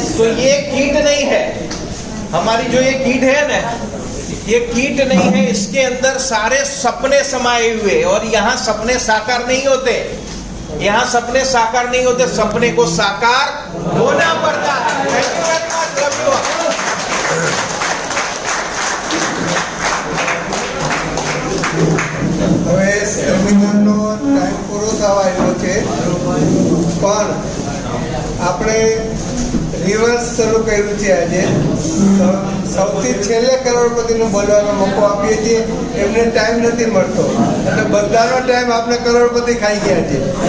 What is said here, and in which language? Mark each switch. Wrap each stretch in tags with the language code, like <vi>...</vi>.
<hi>तो ये किट नहीं है हमारी, जो ये किट है ना, ये किट नहीं है, इसके अंदर सारे सपने समाये हुए। और यहाँ सपने साकार नहीं होते, यहाँ सपने साकार नहीं होते, सपने को साकार होना पड़ता है।</hi> <en>Thank you very much, love you all.</en> <gu>હવે સેમિનારનો ટાઈમ પૂરો થવા આવ્યો છે, પણ આપણે રિવર્સ શરૂ કર્યું છે આજે. સૌથી છેલ્લે કરોડપતિનું બોલવાનો મોકો આપીએ છીએ, એમને ટાઈમ નથી મળતો એટલે બધાનો ટાઈમ આપણે કરોડપતિ ખાઈ ગયા છે.</gu>